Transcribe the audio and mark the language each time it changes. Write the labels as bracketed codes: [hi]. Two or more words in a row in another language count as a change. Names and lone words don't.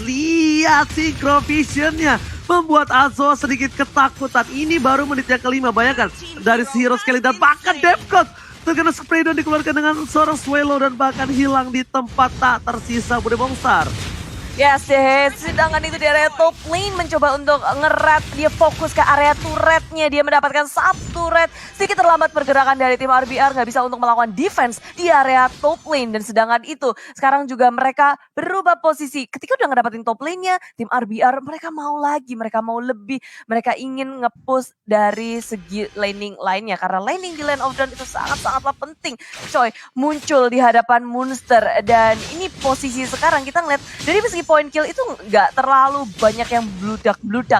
[id] Lihat Synchrovision-nya membuat Azoa sedikit ketakutan. Ini baru menit yang kelima. Bayangkan dari si hero sekali dan bahkan Defcon terkena spray dan dikeluarkan dengan seorang Swallow dan bahkan hilang di tempat tak tersisa Bude Mongstar. Yes, sedangkan itu di area [en] top lane [id] mencoba untuk ngerat, dia fokus ke area turretnya, dia mendapatkan satu turret, sedikit terlambat pergerakan dari tim RBR, nggak bisa untuk melakukan defense di area [en] top lane, [id] dan sedangkan itu sekarang juga mereka berubah posisi, ketika udah ngedapatin [en] top lane- [id] nya, tim RBR mereka mau lagi, mereka mau lebih, mereka ingin nge-push dari segi laning lainnya, karena laning di Land of Dawn itu sangat-sangatlah penting, coy, muncul di hadapan Monster, dan ini posisi sekarang kita ngeliat, dari meski [en] point kill [id] itu nggak terlalu banyak yang bludak-bludak.